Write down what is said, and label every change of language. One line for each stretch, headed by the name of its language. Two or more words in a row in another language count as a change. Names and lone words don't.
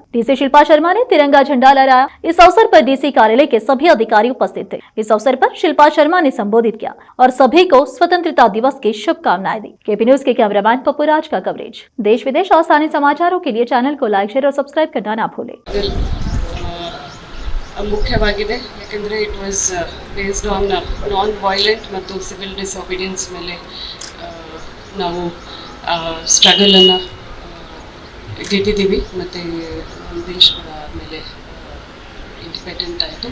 Hindi: डीसी शिल्पा शर्मा ने तिरंगा झंडा लहराया। इस अवसर पर डीसी कार्यालय के सभी अधिकारी उपस्थित थे। इस अवसर पर शिल्पा शर्मा ने संबोधित किया और सभी को स्वतंत्रता दिवस की शुभकामनाएं दी। केपी न्यूज के कैमरामैन पप्पू राज का कवरेज। देश विदेश और स्थानीय समाचारों के लिए चैनल को लाइक, शेयर और सब्सक्राइब करना ना भूलें।
Kannada: ಮುಖ್ಯವಾಗಿದೆ ಯಾಕೆಂದರೆ
English: it was based on non violent
Kannada: ಮತ್ತು
English: civil disobedience
Kannada: ಮೇಲೆ ನಾವು ಸ್ಟ್ರಗಲನ್ನು ಗೆದ್ದಿದ್ದೀವಿ ಮತ್ತು ನಮ್ಮ ದೇಶ ಕೂಡ ಆದಮೇಲೆ ಇಂಡಿಪೆಂಡೆಂಟ್ ಆಯಿತು.